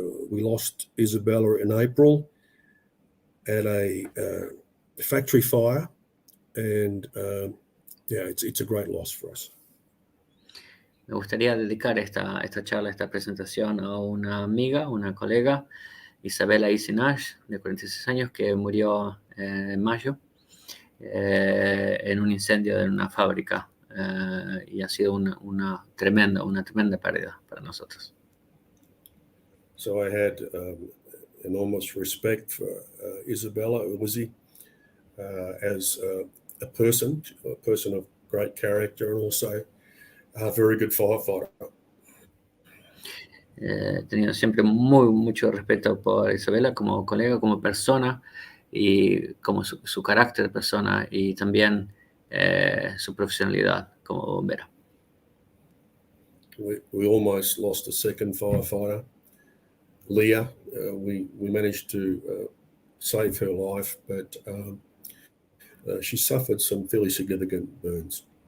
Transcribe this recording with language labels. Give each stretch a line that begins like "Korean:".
English: We lost Isabella in April at a factory fire, and it's a great loss for us.
Spanish: Me gustaría dedicar esta charla, esta presentación a una amiga, una colega, Isabella Nash, de 46 años, que murió en mayo en un incendio en una fábrica. Y ha sido una tremenda pérdida para nosotros.
English: So I had enormous respect for Isabella Uzi as a person of great character and also a very good firefighter.
Spanish: He tenido siempre mucho respeto por Isabella como colega, como persona y como su carácter de persona y también su profesionalidad como bombera.
English: We almost lost a second firefighter, Leah. We managed to save her life, but she suffered some fairly significant burns.